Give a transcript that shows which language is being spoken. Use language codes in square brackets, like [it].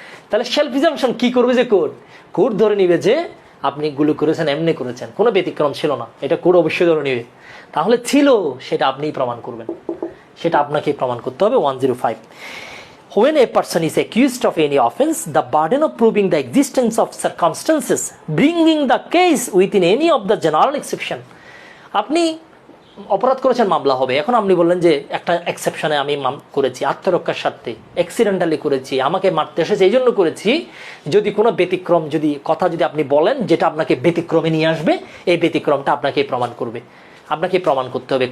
[bn] তাহলে self presumption কি করবে যে কোর্ট ধরে নিবে যে আপনি গুলি করেছেন, এমনি করেছেন, কোনো ব্যতিক্রম ছিল না, এটা কোর্ট অবশ্যই ধরে নিবে। তাহলে ছিল সেটা আপনিই প্রমাণ করবেন, সেটা আপনাকে প্রমাণ করতে হবে 105। [en] When a person is accused of any offense, the burden of proving the existence of circumstances bringing the case within any of the general exception. [bn] আপনি অপরাধ করেছেন, মামলা হবে। এখন আপনি বললেন যে একটা এক্সেপশনে আমি করেছি, আত্মরক্ষার স্বার্থে অ্যাক্সিডেন্টালি করেছি, আমাকে মারতে এসেছে এই জন্য করেছি। যদি কোনো ব্যতিক্রম যদি কথা যদি আপনি বলেন যেটা আপনাকে ব্যতিক্রমে নিয়ে আসবে, এই ব্যতিক্রমটা আপনাকে প্রমাণ করবে, আপনাকে প্রমাণ করতে হবে।